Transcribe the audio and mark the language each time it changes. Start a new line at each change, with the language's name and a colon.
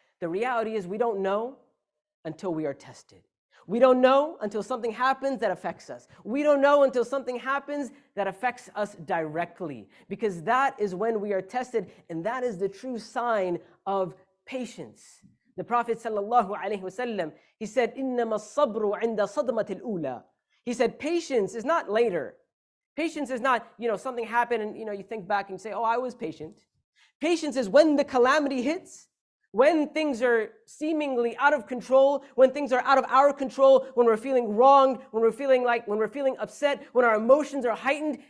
English: The reality is we don't know until we are tested. We don't know until something happens that affects us. We don't know until something happens that affects us directly, because that is when we are tested, and that is the true sign of patience. The Prophet ﷺ, he said,
Arabic: إِنَّمَا الصَّبْرُ عِنْدَ صَدْمَةِ الْأُولَى.
English: He said, patience is not later. Patience is not, something happened and, you think back and you say, oh, I was patient. Patience is when the calamity hits, when things are seemingly out of control, when things are out of our control, when we're feeling wronged, when we're feeling upset, when our emotions are heightened.